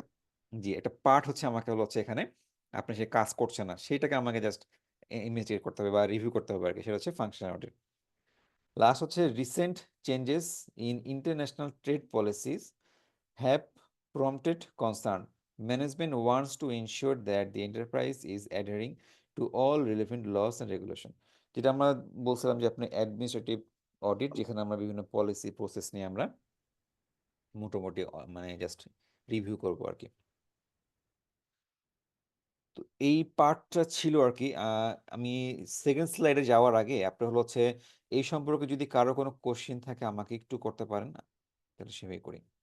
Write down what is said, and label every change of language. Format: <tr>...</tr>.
<bn>Functional. জি, একটা part হচ্ছে আমাকে হলো হচ্ছে এখানে আপনি সে কাজ করছে না, সেটাকে আমাকে জাস্ট ইনভেস্টিগেট করতে হবে বা রিভিউ করতে হবে আর কি, সেটা হচ্ছে ফাংশনাল অডিট। লাস্ট হচ্ছে</bn> <en>Recent changes in international trade policies have prompted concern. Management wants to ensure that the enterprise is adhering to all relevant laws and regulation.</en> <bn>যেটা আমরা বলছিলাম যে আপনি অ্যাডমিনিস্ট্রেটিভ অডিট, যেখানে আমরা বিভিন্ন পলিসি প্রসেস নিয়ে আমরা মোটামুটি মানে জাস্ট রিভিউ করবো আর কি। তো এই পার্টটা ছিল আর কি। আমি সেকেন্ড স্লাইডে যাওয়ার আগে আপনার হলো হচ্ছে এই সম্পর্কে যদি কারো কোনো কোশ্চেন থাকে আমাকে একটু করতে পারেন, তাহলে সেভাবে করি।</bn>